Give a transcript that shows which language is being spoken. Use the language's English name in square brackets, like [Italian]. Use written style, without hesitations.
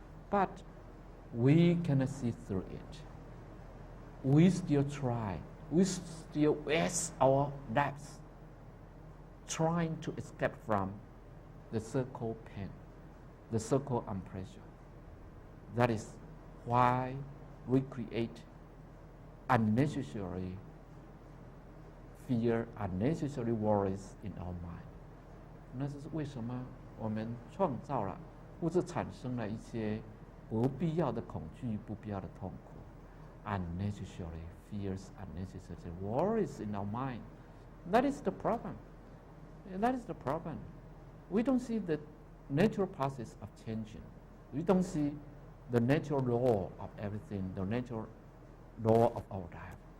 [English] But we cannot see through it. We still try, we still waste our lives trying to escape from the so-called pain, the so-called pressure. That is why we create unnecessary fear, unnecessary worries in our mind. [Chinese] 那这是为什么我们创造了，或者产生了一些不必要的恐惧、不必要的痛苦。 [English] Unnecessary fears, unnecessary worries in our mind. That is the problem. That is the problem. We don't see the natural process of changing. We don't see the natural law of everything, the natural law of our life.